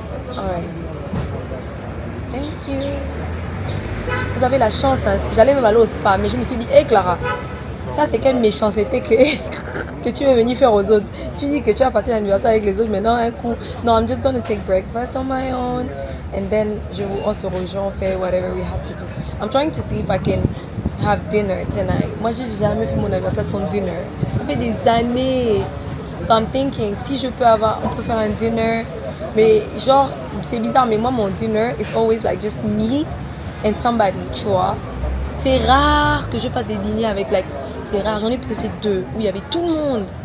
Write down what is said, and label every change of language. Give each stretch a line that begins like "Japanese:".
English: Alright. Thank you.
French: Vous avez la chance, hein. J'allais même aller au spa, mais je me suis dit, hé Clara, ça c'est quelle méchanceté que tu veux venir faire aux autres. Tu dis que tu vas passer l'anniversaire avec les autres, mais non, un coup.
English: No, I'm just going to take breakfast on my own. And then
French: on se rejoint, on fait
English: whatever we have to do. I'm trying to see if I can have dinner tonight.
French: Moi, j'ai jamais fait mon anniversaire sans dinner. Ça fait des années.
English: So I'm thinking,
French: si on peut faire un dinner. Mais genre, c'est bizarre, mais moi, mon dinner
English: is always like just me and somebody,
French: tu vois. C'est rare que je fasse des dîners avec, c'est rare. J'en ai peut-être fait 2 où il y avait tout le monde.